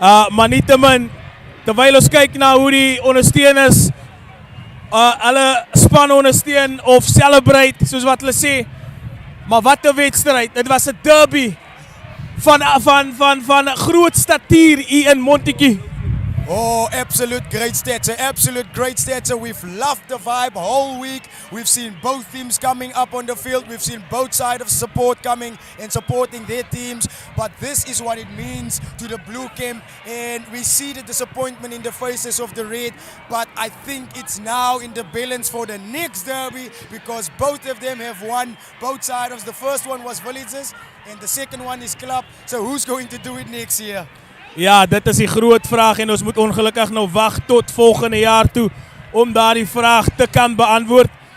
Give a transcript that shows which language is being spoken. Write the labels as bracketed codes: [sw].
[af] Maar nietemin, terwyl ons kyk na hoe die ondersteuners hulle span ondersteun of celebrate, soos wat hulle sê, maar wat 'n wedstryd, dit was 'n derby van groot statuur hier in Montagu. [en] Oh, absolute great stature. We've loved the vibe whole week. We've seen both teams coming up on the field. We've seen both sides of support coming and supporting their teams. But this is what it means to the blue camp. And we see the disappointment in the faces of the red. But I think it's now in the balance for the next derby because both of them have won both sides. The first one was Villagers and the second one is Club. So who's going to do it next year? [af] Ja, dit is die groot vraag en ons moet ongelukkig nou wag tot volgende jaar toe om daardie vraag te kan beantwoord.